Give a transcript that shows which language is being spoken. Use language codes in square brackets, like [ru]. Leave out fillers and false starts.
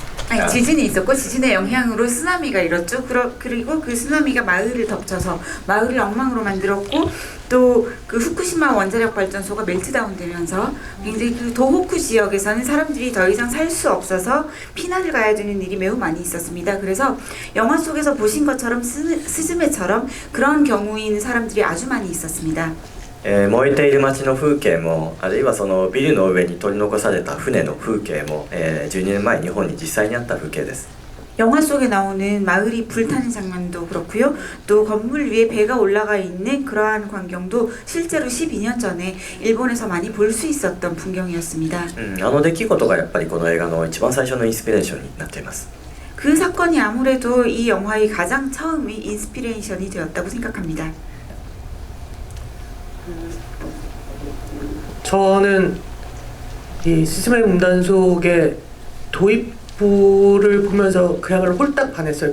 [ko] 아니, 지진이 있었고 지진의 영향으로 쓰나미가 일었죠. 그리고 그 쓰나미가 마을을 덮쳐서 마을을 엉망으로 만들었고 또 그 후쿠시마 원자력 발전소가 멜트다운 되면서 굉장히 그 도호쿠 지역에서는 사람들이 더 이상 살 수 없어서 피난을 가야 되는 일이 매우 많이 있었습니다. 그래서 영화 속에서 보신 것처럼 스즈메처럼 그런 경우인 사람들이 아주 많이 있었습니다. [ja] 燃えている街の風景も、あるいはそのビルの上に取り残された船の風景も、12年前日本に実際にあった風景です。 [ko] 영화 속에 나오는 마을이 불타는 장면도 그렇고요. 또 건물 위에 배가 올라가 있는 그러한 광경도 실제로 12년 전에 일본에서 많이 볼 수 있었던 풍경이었습니다. [ja] あの出来事がやっぱりこの映画の一番最初のインスピレーションになっています。 [ko] 그 사건이 아무래도 이 영화의 가장 처음의 인스피레이션이 되었다고 생각합니다. 저는 이 스즈메 문단속의 도입부를 보면서 그야말로 홀딱 반했어요.